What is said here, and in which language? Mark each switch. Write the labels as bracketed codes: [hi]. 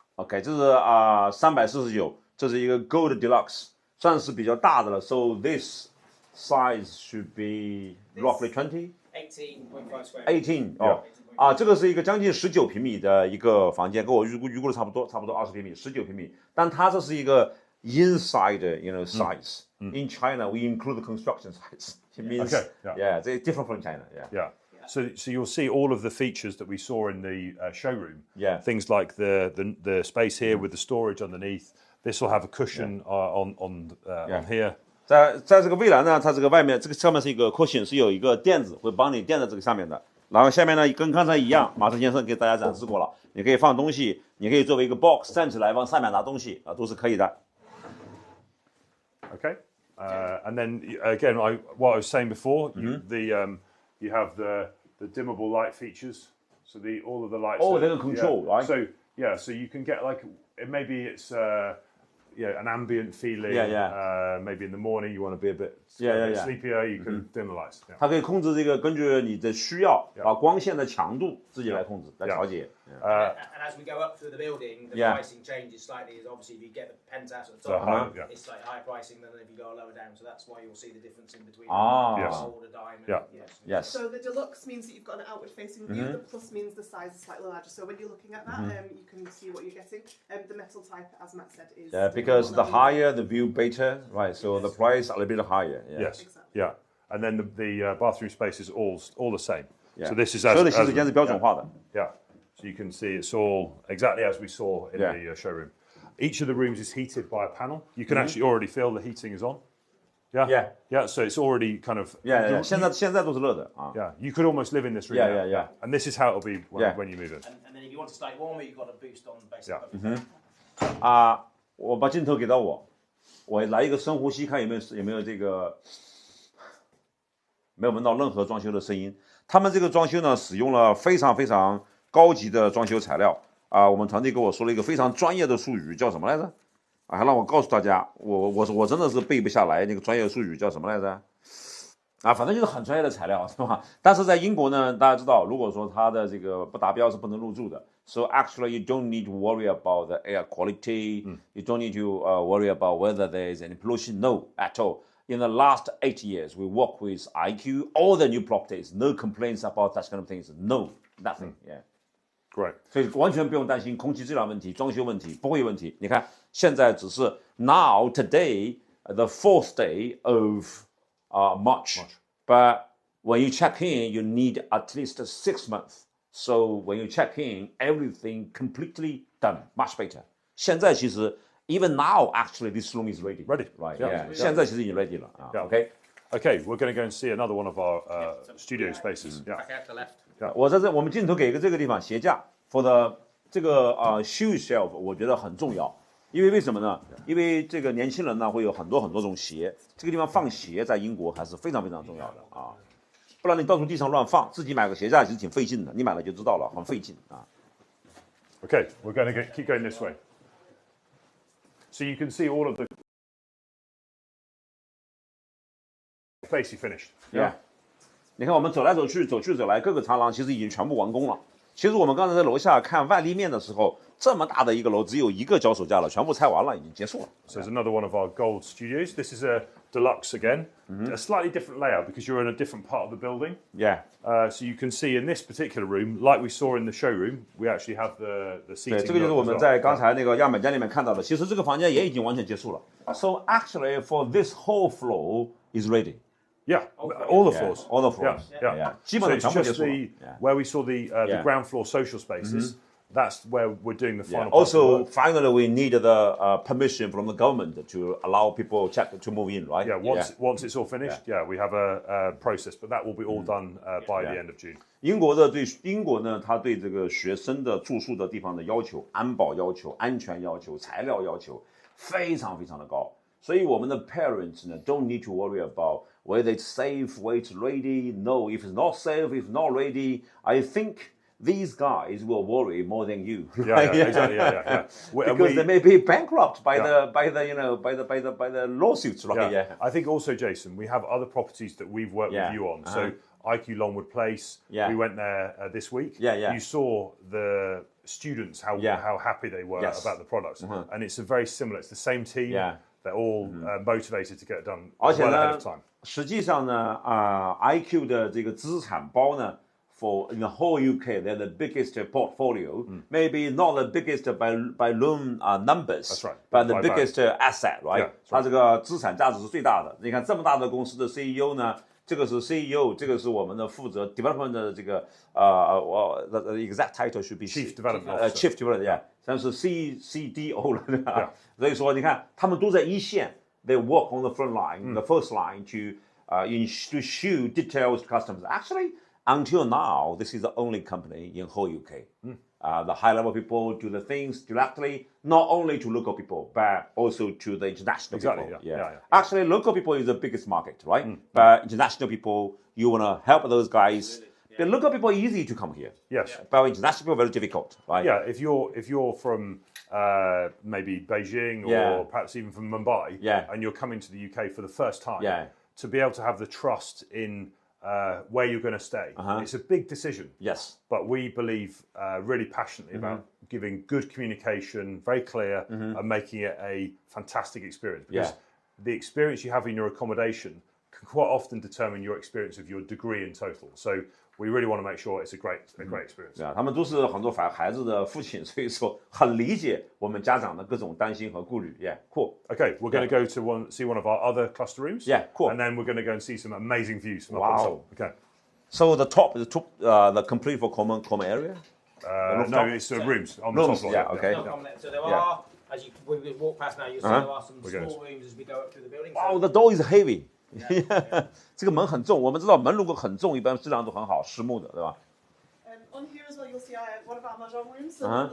[zh] OK， 这是349，这是一个 Gold Deluxe， 算是比较大的了。 [en] So this size should be roughly 20. 18.5 square. [zh] 18哦，这个是一个将近19平米的一个房间，跟我预估的差不多20平米，19平米。但它这是一个 [en] inside size. In China, we include the construction size. It means it's different from China. Yeah. So you'll see all of the features that we saw in the showroom. Yeah. Things like the space here with the storage underneath. This will have a cushion on here. [zh] 在这个蔚蓝呢，它这个外面这个上面是一个 cushion， 是有一个垫子会帮你垫在这个上面的。然后下面呢跟刚才一样，马特先生给大家展示过了，你可以放东西，你可以作为一个 box 站起来往上面拿东西啊，都是可以的。 [en] Okay. And then again, what I was saying before, you have the dimmable light features. So all of the lights. Oh, they can control, right? So you can get maybe it's an ambient feeling. Maybe in the morning you want to be a bit sleepier. You can dim the lights. [zh] 它可以控制这个，根据你的需要，把光线的强度自己来控制，来调节。 [en] And as we go up through the building, the pricing changes slightly. Obviously, if you get the penthouse at the top, it's slightly higher pricing than if you go lower down. So that's why you'll see the difference in between gold, a diamond. Yes. So the deluxe means that you've got an outward-facing view. The plus means the size is slightly larger. So when you're looking at that, you can see what you're getting. The metal type, as Matt said, is because the higher the view, better, right? So the price a little bit higher. Yes. Exactly. Yeah. And then the bathroom space is all the same. Yeah. So this is [zh] 所有的洗手间是标准化的。 [en] Yeah. So you can see it's all exactly as we saw in the showroom. Each of the rooms is heated by a panel. You can actually already feel the heating is on. Yeah. So it's already kind of. Yeah. [zh] 现在都是热的啊。 [en] Yeah. You could almost live in this room. Yeah. And this is how it'll be when you move in. And then if you want to stay warmer, you've got a boost on basically. [zh] 我把镜头给到我来一个深呼吸，看有没有这个没有闻到任何装修的声音。他们这个装修呢，使用了非常非常高级的装修材料啊。我们团队跟我说了一个非常专业的术语，叫什么来着？还让我告诉大家，我真的是背不下来那个专业术语叫什么来着？反正就是很专业的材料，是吧？但是在英国呢，大家知道，如果说它的这个不达标是不能入住的。 [en] So actually, you don't need to worry about the air quality. You don't need to worry about whether there is any pollution. No, at all. In the last 8 years, we work with IQ, all the new properties, no complaints about that kind of things. No, nothing. Yeah. Great. [zh] 所以完全不用担心空气质量问题、装修问题，不会有问题。你看，现在只是 [en] now today the 4th day of March, but when you check in, you need at least 6 months. So when you check in, everything completely done, much better. [zh] 现在其实 [en] even now, actually, this room is ready. Ready, right? Yeah. [zh] 现在其实已经 ready 了啊。 [en] Okay. Okay, we're going to go and see another one of our studio spaces. Yeah. Back out to the left. [zh] 我们镜头给一个这个地方鞋架 [en] for the [zh] 这个shoe shelf， 我觉得很重要。因为什么呢？因为这个年轻人呢会有很多种鞋，这个地方放鞋在英国还是非常非常重要的啊。不然你到处地上乱放，自己买个鞋架其实挺费劲的，你买了就知道了，很费劲啊。 [en] Okay, we're going to keep going this way. So you can see all of the basically finished. [zh] Yeah. 你看我们走来走去，走去走来，各个长廊其实已经全部完工了。其实我们刚才在楼下看外立面的时候，这么大的一个楼只有一个脚手架了，全部拆完了，已经结束了。 [en] So there's another one of our gold studios. This is a deluxe again, a slightly different layout because you're in a different part of the building. Yeah. So you can see in this particular room, like we saw in the showroom, we actually have the seating. [zh] 对，这个就是我们在刚才那个样板间里面看到的。其实这个房间也已经完全结束了。 [en] So actually, for this whole floor is ready. Yeah, all the floors. All the floors. Yeah. [zh] 基本上全部结 [en] Just [zh] 束了。 [en] where we saw the ground floor social spaces. That's where we're doing the final. Also, finally, we need the permission from the government to allow people to move in, right? Yeah. Once it's all finished, we have a process, but that will be all done by the end of June. [zh] 英国呢，它对这个学生的住宿的地方的要求、安保要求、安全要求、材料要求非常非常的高。所以我们的 [en] parents 呢 don't need to worry about whether it's safe, whether it's ready. No, if it's not safe, if it's not ready, I think these guys will worry more than you. Exactly. Because they may be bankrupt by the lawsuits, right? Yeah. I think also, Jason, we have other properties that we've worked with you on. So IQ Longwood Place, we went there this week. You saw the students how happy they were about the products, and it's a very similar. It's the same team. They're all motivated to get it done well ahead of time. [zh] 实际上呢，IQ 的这个资产包呢 ， [en] for in the whole UK, they're the biggest portfolio. Maybe not the biggest by room numbers. That's right. But the biggest asset, right? [zh] 它这个资产价值是最大的。你看这么大的公司的 CEO 呢，这个是 CEO， 这个是我们的负责 development 的这个 [en] the exact title should be Chief Development Officer. Chief Development, yeah. [zh] 但是 CDO 了，对吧？所以说你看他们都在一线。 [en] They work on the front line, the first line to show details to customers. Actually, until now, this is the only company in whole UK. The high-level people do the things directly, not only to local people, but also to the international people. Yeah. Actually, local people is the biggest market, right? But international people, you want to help those guys. The local people easy to come here. Yes. But international people very difficult, right? Yeah, if you're from maybe Beijing or perhaps even from Mumbai, and you're coming to the UK for the first time, to be able to have the trust in where you're going to stay, it's a big decision. Yes. But we believe really passionately about giving good communication, very clear, and making it a fantastic experience. Because the experience you have in your accommodation can quite often determine your experience of your degree in total. So we really want to make sure it's a great experience. [zh] 他们都是很多孩子的父亲，所以说很理解我们家长的各种担心和顾虑。 [en] Yeah, cool. Okay, we're going to go to see one of our other cluster rooms. Yeah, cool. And then we're going to go and see some amazing views from up on top. Okay. So the top is the complete for common area. No, it's rooms on the top floor. Yeah, okay. So there are, as we walk past now, you'll see there are some small rooms as we go up through the building. Wow, the door is heavy. [zh] 这个门很重，我们知道门如果很重，一般质量都很好，实木的，对吧？ [en] On here as well, you'll see one of our mahjong rooms.